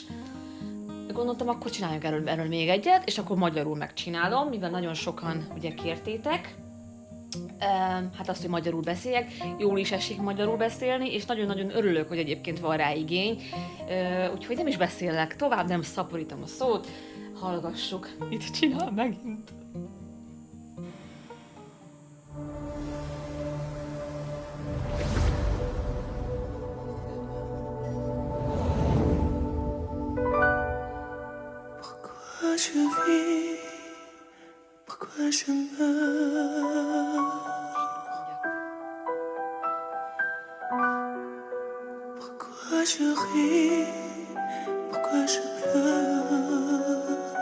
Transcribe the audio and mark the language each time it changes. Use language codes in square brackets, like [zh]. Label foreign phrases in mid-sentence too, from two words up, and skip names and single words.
[hu] Gondoltam, akkor csináljunk erről még egyet, és akkor magyarul megcsinálom, mivel nagyon sokan ugye kértétek. Hát azt, hogy magyarul beszéljek, jól is esik magyarul beszélni, és nagyon-nagyon örülök, hogy egyébként van rá igény. Úgyhogy nem is beszélek tovább, nem szaporítom a szót, hallgassuk, mit csinál megint. [fr] Je vis, pourquoi je meurs, pourquoi je ris, pourquoi je pleure.